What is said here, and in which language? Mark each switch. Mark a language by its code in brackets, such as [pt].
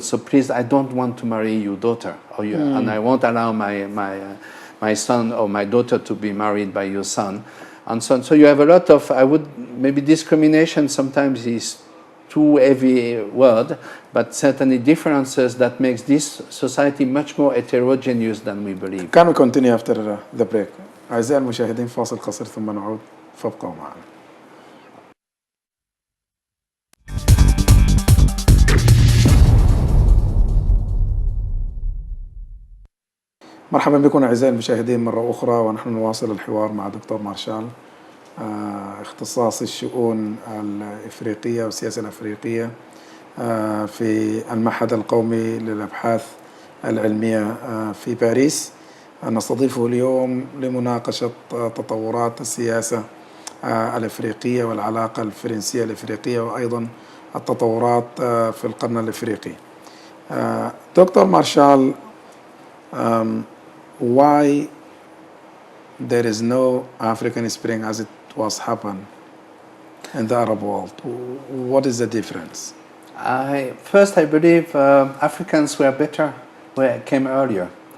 [en] So please, I don't want to marry your daughter, or you, and I won't allow my son or my daughter to be married by your son, and so on. So you have a lot of, maybe discrimination sometimes is too heavy word, but certainly differences that makes this society much more heterogeneous than we believe. Can we continue after the break? [ar] أعزائي المشاهدين فاصل قصير ثم نعود فابقوا معنا. مرحبا بكم أعزائي المشاهدين مرة أخرى، ونحن نواصل الحوار مع دكتور مارشال، اختصاصي الشؤون الإفريقية والسياسة الأفريقية في المعهد القومي للأبحاث العلمية في باريس. نستضيفه اليوم لمناقشة تطورات السياسة الأفريقية والعلاقة الفرنسية الأفريقية وأيضا التطورات في القرن الأفريقي. [en] Doctor Marshall, why there is no African Spring as it was happened in the Arab world? What is the difference? First, I believe Africans were better, came earlier.